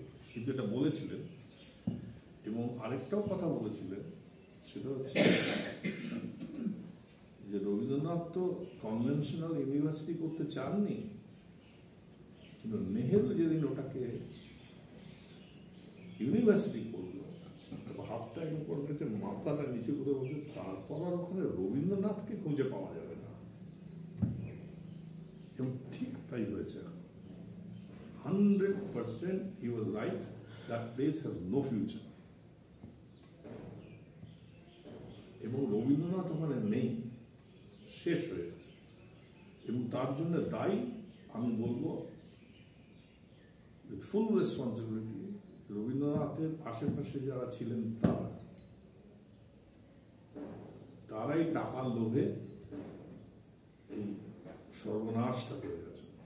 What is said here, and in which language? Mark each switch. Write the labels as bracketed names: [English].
[Bangla] কিন্তু এটা বলেছিলেন, এবং আরেকটাও কথা বলেছিলেন, সেটা হচ্ছে যে রবীন্দ্রনাথ তো কনভেনশনাল ইউনিভার্সিটি করতে চাননি, কিন্তু নেহেরু যেদিন ওটাকে ইউনিভার্সিটি করলো, হাতটা এরকম করে রেখেছে, মাথাটা নিচু করে বলছে, তারপর আর ওখানে রবীন্দ্রনাথকে খুঁজে পাওয়া যাবে না। এবং ঠিক তাই হয়েছে। [English] 100% he was right, that place has no future. [Bangla] এবং রবীন্দ্রনাথ ওখানে নেই, শেষ হয়ে গেছে। এবং তার জন্য দায়ী আমি বলবো [English] with full responsibility [Bangla] রবীন্দ্রনাথের আশেপাশে যারা ছিলেন তারাই টাকার লোভে এই সর্বনাশটা করে গেছে।